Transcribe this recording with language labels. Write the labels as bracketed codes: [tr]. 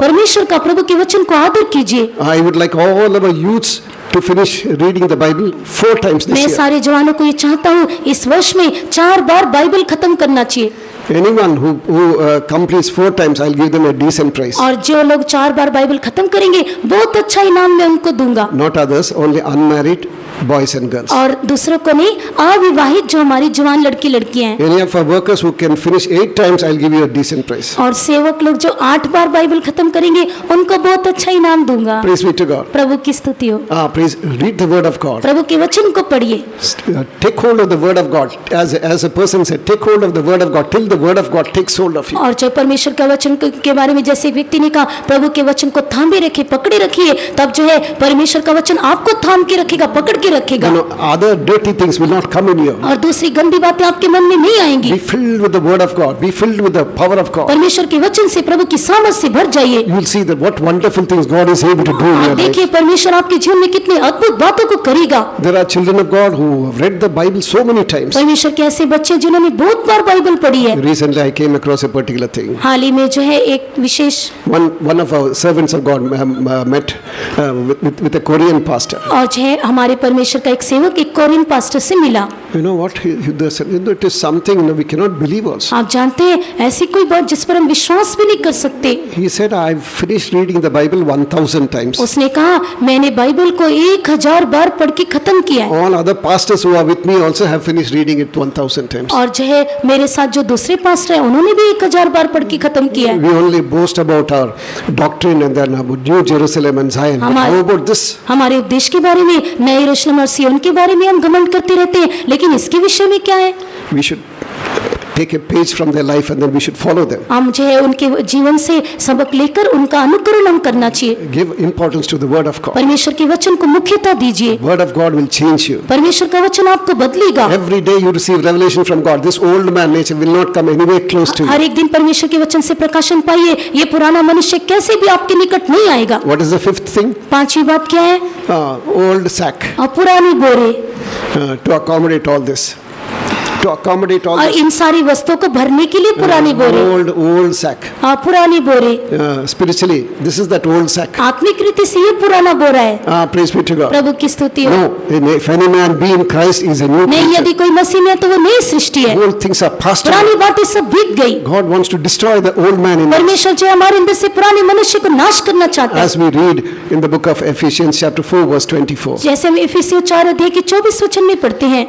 [hi] परमेश्वर का प्रभु के वचन को आदर कीजिए। [en] I would like all our youths to finish reading the Bible 4 times this [hi] मैं [en] year. [hi] सारे जवानों को ये चाहता हूँ इस वर्ष में 4 बार बाइबल खत्म करना चाहिए। [en] Anyone who completes 4 times, I'll give them a decent prize. [hi] और जो लोग 4 बार बाइबल खत्म करेंगे बहुत अच्छा इनाम मैं उनको दूंगा। [en] Not others, only unmarried boys and girls. [hi] और दूसरों को नहीं, अविवाहित जो हमारी जवान लड़की लड़कियां हैं। [en] Any of our workers who can finish 8 times, I'll give you a decent prize. [hi] और सेवक लोग जो 8 बार बाइबल खत्म करेंगे उनको बहुत अच्छा इनाम दूंगा। [en] Praise be to God. [hi] प्रभु की स्तुति हो। [en] Praise, read the word of God. [hi] प्रभु के वचन को पढ़िए। [en] Take hold of the word of God. As a person said, take hold of the word of God till the word of God takes hold of you. [hi] और जो परमेश्वर का वचन के बारे में जैसे व्यक्ति ने कहा प्रभु के वचन को थामे रखे, पकड़े रखिए, तब जो है परमेश्वर का वचन आपको थाम के रखेगा, पकड़ के रखेगा। [en] You know, other dirty things will not come in you. [hi] और दूसरी गंदी बातें आपके मन में नहीं आएंगी। [en] Be filled with the word of God. Be filled with the power of God. [hi] परमेश्वर के वचन से प्रभु की सामर्थ से भर जाइए। [en] You will see that what wonderful things God is able to do in your life. [hi] देखिए परमेश्वर आपके जीवन में कितने अद्भुत बातों को करेगा। [en] There are children of God who have read the Bible so many times. [hi] परमेश्वर के ऐसे बच्चे जिन्होंने बहुत बार बाइबल पढ़ी है। [en] Recently, I came across a particular thing. [hi] हाल ही में जो है एक विशेष [en] One of our servants of God met with a Korean pastor. [hi] और जो है हमारे परमेश्वर का एक सेवक एक कोरियन पास्टर से मिला। [en] You know what? It is something we cannot believe also. [hi] आप जानते हैं ऐसी कोई बात जिस पर हम विश्वास भी नहीं कर सकते। [en] He said, I've finished reading the Bible 1,000 times. [hi] उसने कहा मैंने बाइबल को 1000 बार पढ़ के खत्म किया है। [en] All other pastors who are with me also have finished reading it 1,000 times. [hi] और जो है मेरे साथ जो दूसरे पास्टर हैं उन्होंने भी 1000 बार पढ़ के खत्म किया है। [en] We only boast about our doctrine and then about New Jerusalem and Zion. But how about this? [hi] हमारे उपदेश के बारे में, नए यरूशलेम और सिय्योन के बारे में हम घमंड करते रहते हैं, लेकिन इसके विषय में क्या है? [en] We should take a page from their life and then we should follow them. [hi] हम जो है उनके जीवन से सबक लेकर उनका अनुकरण हम करना चाहिए। [en] Give importance to the word of God. [hi] परमेश्वर के वचन को मुख्यता दीजिए। [en] Word of God will change you. [hi] परमेश्वर का वचन आपको बदलेगा। [en] Every day you receive revelation from God. This old man nature will not come anywhere close to you. [hi] हर एक दिन परमेश्वर के वचन से प्रकाशन पाइए। ये पुराना मनुष्य कैसे भी आपके निकट नहीं आएगा। [en] What is the 5th thing? [hi] 5वीं बात क्या है? [en] Old sack [hi] और पुरानी बोरे। [en] to accommodate all this. to accommodate all [hi] और [en] this. [hi] इन सारी वस्तुओं को भरने के लिए पुरानी बोरे, [en] Old sack. [hi] हाँ पुरानी बोरे, [en] Spiritually, this is that old sack. [hi] आत्मिक रीति से ये पुराना बोरा है। [en] Praise be to God. [hi] प्रभु की स्तुति हो। [en] No, if any man be in Christ, he is a new [hi] नहीं, [en] creature. [hi] यदि कोई मसीह में है तो वो नई सृष्टि है, [en] Old things are passed [hi] पुरानी [en] away. [hi] बातें सब बीत गई। [en] God wants to destroy the old man in us. [hi] परमेश्वर जो हमारे अंदर से पुराने मनुष्य को नाश करना चाहता है। [en] As we read in the book of Ephesians chapter 4 verse 24. [hi] जैसे हम इफिसियों 4 अध्याय के 24 वचन में पढ़ते हैं,